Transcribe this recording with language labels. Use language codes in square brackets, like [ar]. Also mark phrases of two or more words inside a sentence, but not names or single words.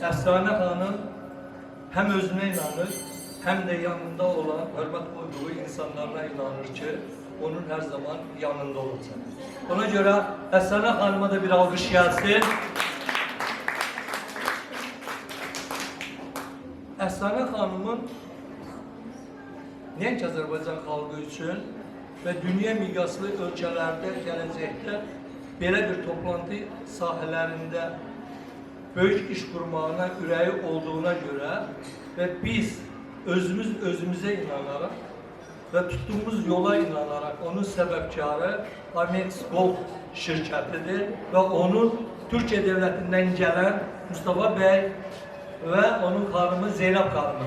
[tr] Efsane Hanım hem özüne inanır, hem de yanında olan, hürmet koyduğu insanlarına inanır ki onun her zaman yanında olacak. Ona göre Efsane Hanım'a da bir alkış gelsin. [az] Efsane Hanım'ın Nenk Azərbaycan xalqı üçün və dünya miqyaslı ölkələrdə gələcəkdə belə bir toplantı sahələrində böyük iş qurmağına ürəyi olduğuna görə və biz özümüzə inanaraq və tutduğumuz yola inanaraq onun səbəbkarı Amex Gold şirkətidir və onun Türkiyə dövlətindən gələn Mustafa bəy və onun xanımı Zeynəb xanımı.